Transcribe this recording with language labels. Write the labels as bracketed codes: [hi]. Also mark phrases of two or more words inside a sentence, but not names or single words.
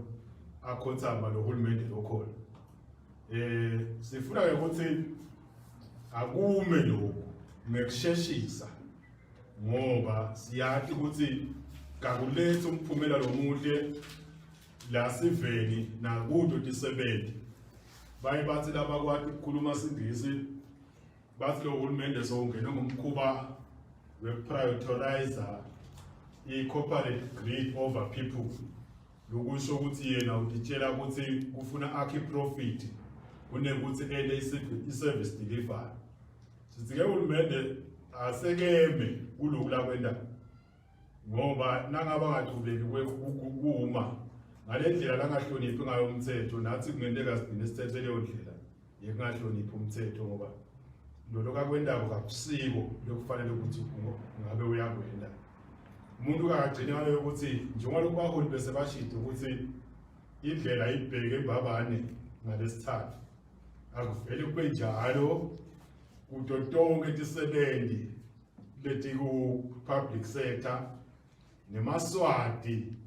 [ss] akhothama lo hulumende lokhona sifuna ukuthi akume lokho ngekusheshisa ngoba siyathi ukuthi kakuletha umphumela lomuhle la siveni nakudo tisebenti baye bathi labakwati ukukhuluma isingisi bathi lo hulumende sowungena ngomkhuba we- [en] prioritize i-corporate greed over people [ss] lokusho ukuthi yena utitshela ukuthi kufuna akhe profit kunekuthi ende i- [en] service delivery [ss] sithi-ke uhulumende asekeme kulokhu lakwenda ngoba nangaba ngaqhubeki kuma ngale ndlela langahloniphi ngayo umthetho nathi kungenteka sigcine sithethe leyo ndlela yekungahloniphi umthetho ngoba lolo kakwendako kakusiko lokufanele ukuthi ngabe uyakwenda umuntu kagcina ngaleyo ukuthi njengoba baholi bese bashide ukuthi indlela ibheke embabane ngalesithathu akuvele kube njalo kuto tonke tisebenzi leti ku- [en] public sector [ss] nemaswati